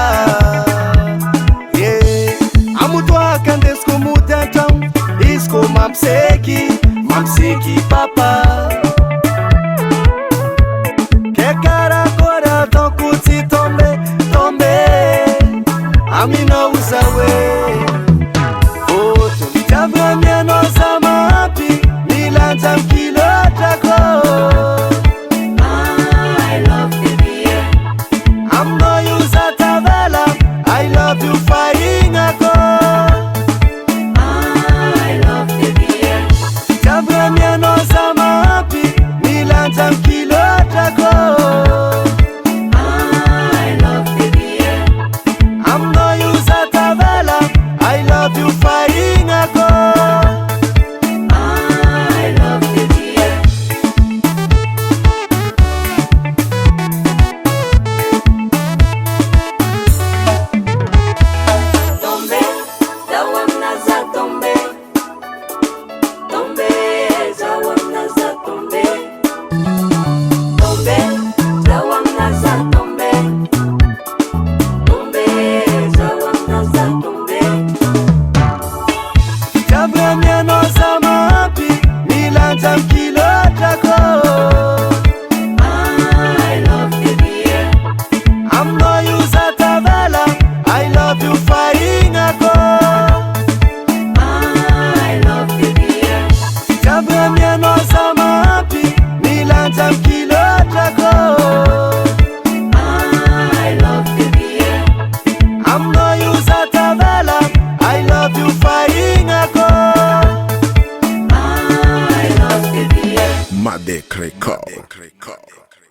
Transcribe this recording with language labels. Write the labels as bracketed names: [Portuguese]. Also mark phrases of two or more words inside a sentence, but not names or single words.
[Malagasy] amotoaka andesiko mody antragno izy ko mampiseky papa ke karakory ataoko tsy tombe aminao zawe oto Jabramianao za mahampy milanja mikilotrako [English] I love baby yeah [Malagasy] aminao io za tavela [English] I love you [Malagasy] fahinako [English] I love baby yeah [Malagasy] Jabramianao za mahampy milanja mikilotrako [English] I love baby yeah [Malagasy] aminao io za tavela [English] I love you [Malagasy] fahinako [English] I love baby yeah [Malagasy] Tombe, zawamna za tombe Tombe, zawamna za tombe Tombe, zawamna za tombe Tombe, zawamna za tombe Jabramianao za mahampy milanja mikilotrako [English] I love baby yeah [Malagasy] aminao io za tavela [English] I love you [Malagasy] fahinako [English] I love baby yeah [Malagasy] Jabramianao za mahampy milanja mikilotrako [English] I love baby yeah [Malagasy] aminao io za tavela [English] I love you [Malagasy] fahinako [English] I love baby yeah Madek Record.